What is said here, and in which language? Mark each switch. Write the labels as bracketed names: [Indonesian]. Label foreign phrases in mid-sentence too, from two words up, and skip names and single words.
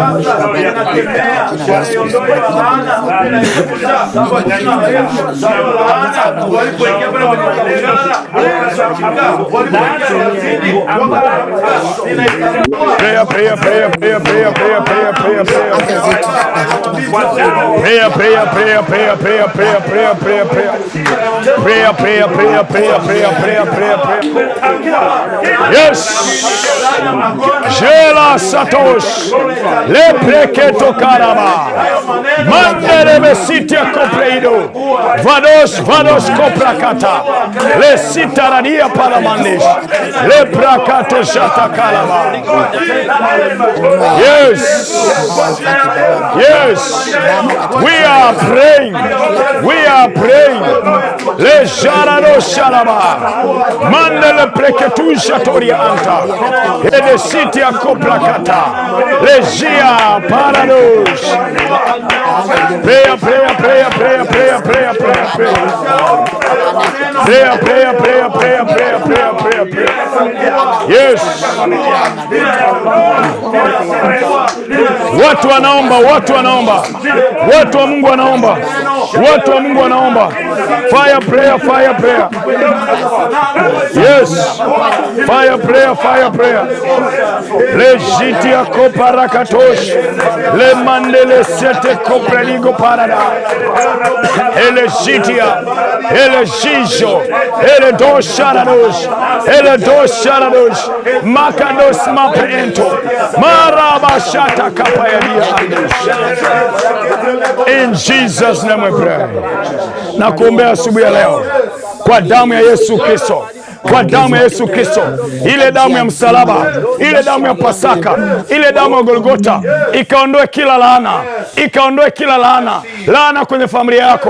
[English] Prayer, prayer, prayer, prayer, prayer, prayer, prayer, prayer, prayer. Prayer, prayer, prayer, prayer, prayer, prayer, prayer, prayer, prayer. Prayer, prayer, prayer, prayer, prayer, prayer, prayer, prayer. Yes. Jela Satosh. Le preketo karaba. Mandere besite kopreido. Vados, vados koprakata. Le sitaradia paramandish. Le prakato shatakalaba. Yes. Yes. We are praying. We are praying. Le jarado shalaba. Mandele preketu shatoria anta. Ede siti akoprakata. Le jia parados. Prayer, prayer, prayer, prayer, prayer, prayer, prayer, prayer. Prayer, prayer, prayer, prayer, prayer, prayer, prayer, prayer. Yes. [Swahili] Watu wanaomba, watu wanaomba. Watu wa Mungu wanaomba. Watu wa Mungu wanaomba. [English] Fire prayer, fire prayer. Yes. Fire prayer, fire prayer. Legitia koparakatosh. Le mandele sete kopreligo parada. Ele gitia. Ele gijo. Ele dosharadosh. Ele dosharadosh. Makados mapeento. Marabashata kapayadia. In Jesus' name we pray. [Swahili] Na kuombea asubuhi ya leo kwa damu ya Yesu Kristo. Kwa damu ya Yesu Kristo, ile damu ya msalaba, ile damu ya Pasaka, ile damu ya Golgota, ikaondoe kila laana, ikaondoe kila laana, laana kwenye familia yako.